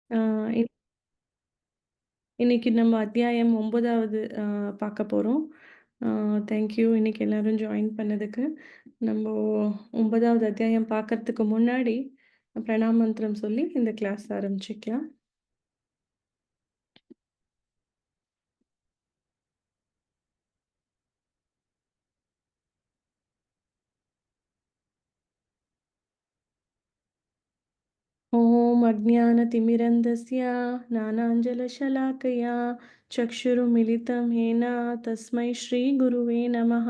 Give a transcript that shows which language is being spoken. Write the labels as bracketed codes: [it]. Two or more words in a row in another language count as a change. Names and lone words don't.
[ta] ஆ, இன் இன்னைக்கு நம்ம அத்தியாயம் 9வது பார்க்க போறோம். [en] thank you [ta] இன்னைக்கு எல்லாரும் ஜாயின் பண்ணதுக்கு. நம்ம 9வது அத்தியாயம் பார்க்கறதுக்கு முன்னாடி பிரணாமந்திரம் சொல்லி இந்த கிளாஸ் ஆரம்பிச்சுக்கலாம். [sa] ॐ अज्ञानतिमिरन्धस्य ज्ञानाञ्जनशलाकया चक्षुरुमिलितं येन तस्मै श्रीगुरुवे नमः।